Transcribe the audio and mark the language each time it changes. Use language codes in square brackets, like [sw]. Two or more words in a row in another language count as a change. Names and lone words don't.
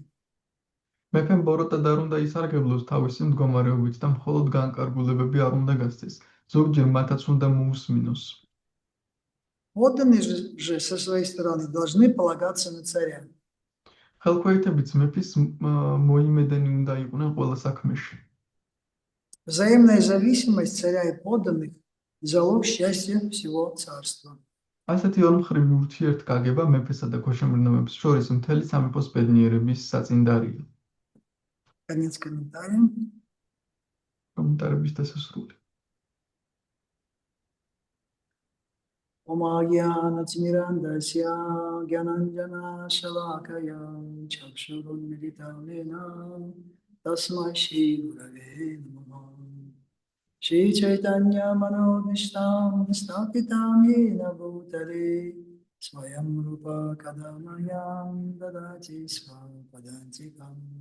[ka] მეფემ ბოროტად არ უნდა ისარგებლოს თავისი მდგომარეობით და მხოლოდ განკარგულებები არ უნდა გასცეს. ზოგჯერ მათაც უნდა მოусმინოს. [ru] Подданные же со своей стороны должны полагаться на царя. [ka] ხელქვეითებიც მეფის მოიმედენი უნდა იყვნენ ყველა საქმეში. [ru] Взаимная зависимость царя и подданных – залог счастья всего царства. [ka] ასეთი ორმხრივი ურთიერთგაგება მეფესა და ქვეშევრდომებს შორის მთელი სამეფოს ბედნიერების საწინდარია. [ru] Конец комментария. [ka] კომენტარების დასასრული. [sa] ॐ अज्ञानतिमिरान्धस्य ज्ञानाञ्जनशलाकया चक्षुरुन्मीलितं येन तस्मै श्रीगुरवे नमः. श्री चैतन्य मनोऽभीष्टं स्थापितं येन भूतले स्वयं रूपः कदा मह्यं ददाति स्वपदान्तिकम्